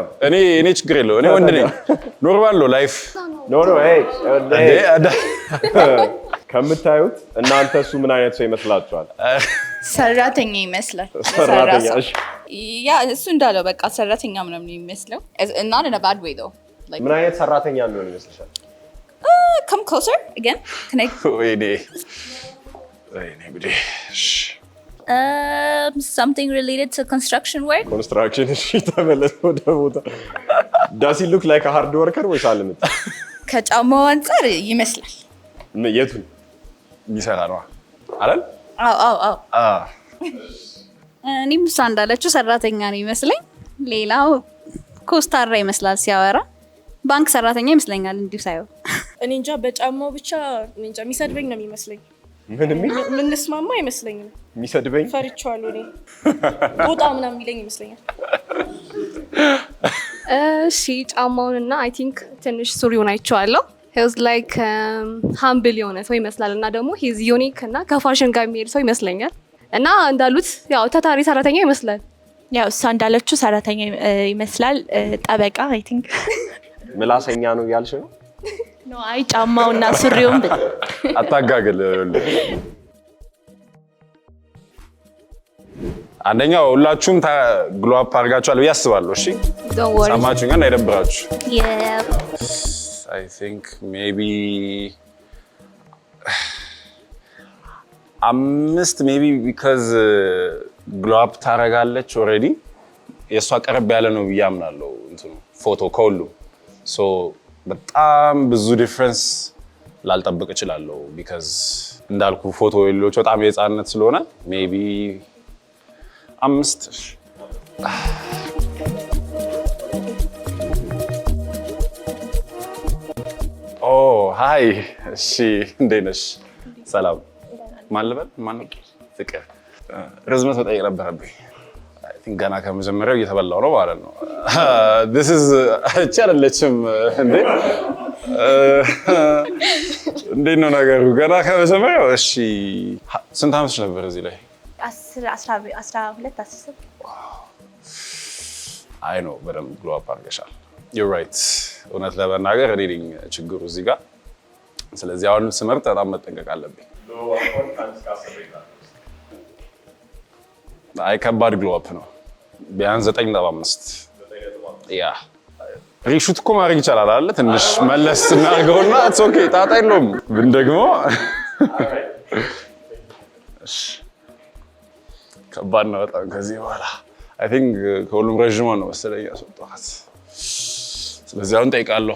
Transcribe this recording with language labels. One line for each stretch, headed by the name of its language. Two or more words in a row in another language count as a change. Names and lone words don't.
Amharic: እኔ ችግር የለው እኔ ወንድ ነኝ ኖርማል ነው ላይፍ ኖ ከምታዩት እናንተ እሱ ምን አይነት ሰው ይመስላችኋል ሰራተኛ ይመስላል ሰራተኛ እሺ ያ እሱ እንዳለው በቃ ሰራተኛ ምናምን ይመስለው
English: not in a bad way though like
Amharic: ምን አይነት ሰራተኛ እንደሆነ ይመስልሻል
English: come closer again can I
Amharic: ወይኔ ጉዴ
English: something related to construction work
Amharic: ኮንስትራክሽን እሺ ተመለስ ወደ ቦታ
English: does he look like a hard worker
Amharic: ወይስ አልምት ከጫማው አንፃር ይመስላል የቱን የሚሰራ ነው አይደል አዎ እኔም እሷ እንዳለችው ሰራተኛ ነው ይመስለኝ ሌላው ኮስታራ ይመስላል ሲያወራ ባንክ ሰራተኛ ይመስለኛል እንዲሁ ሳይው እኔ እንጃ በጫማው ብቻ እኔ እንጃ የሚሰድበኝ ነው የሚመስለኝ ምን ልስማማ አይመስለኝም የሚሰድበኝ ፈርቻለሁ እኔ ጦጣ ምናምን የሚለኝ ይመስለኛል እሺ ጫማውንና
English: I think
Amharic: ትንሽ ሱሪውን አይቼዋለሁ
English: he was like humble
Amharic: የሆነ ሰው ይመስላል እና ደግሞ
English: he's unique
Amharic: እና ከፋሽን ጋር የሚሄድ ሰው ይመስለኛል እና እንዳሉት ያው ታታሪ ሰራተኛ ይመስላል ያው እሷ እንዳለችው ሰራተኛ ይመስላል ጠበቃ
English: I think
Amharic: ምላሰኛ ነው ያልሽ ነው ነው አይ ጫማውና ሱሪውን አታጋግል አንደኛው ሁላችሁም
English: glow up
Amharic: አድርጋችኋል ብዬ አስባለሁ እሺ ሰማችሁኝ እና አይደብራችሁ
English: I think maybe 5 maybe because glow up
Amharic: ታረጋለች already የሷ ቀረብ ያለ ነው ብዬ አምናለሁ እንትኑ ፎቶ ከሁሉ so በጣም ብዙ ዲፈረንስ ላልጠብቅ እችላለሁ because እንዳልኩ ፎቶ ሌሎች በጣም የጻነት ስለሆነ maybe 5 ሃይ እሺ እንዴት ነሽ ሰላም ማን ልበል ፍቅር ርዝመት መጠየቅ ነበረብኝ
English: I think
Amharic: ገና ከመጀመሪያው እየተበላው ነው ማለት ነው
English: this is
Amharic: እቺ አይደለችም እንዴት ነው ነገሩ ገና ከመጀመሪያው እሺ ስንት ዓመትሽ ነበር እዚህ ላይ 12 አይ ነው በደንብ
English: glow up
Amharic: አድርገሻል
English: you're right
Amharic: እውነት ለመናገር እኔ ነኝ ችግሩ እዚህ ጋር ስለዚህ አሁን ስመርጥ በጣም መጠንቀቅ አለብኝ አይ ከባድ
English: glow up
Amharic: ነው ቢያንስ 9.5 ያ ሪሹት እኮ ማድረግ ይቻላል አይደል ትንሽ መለስ እናድርገውና
English: it's okay
Amharic: ጣጣ የለውም ግን ደግሞ ከባድ ነው በጣም ከዚህ በኋላ
English: I think
Amharic: ከሁሉም ረዥም ነው መሰለኝ ያስወጣት ስለዚህ አሁን ጠይቃለሁ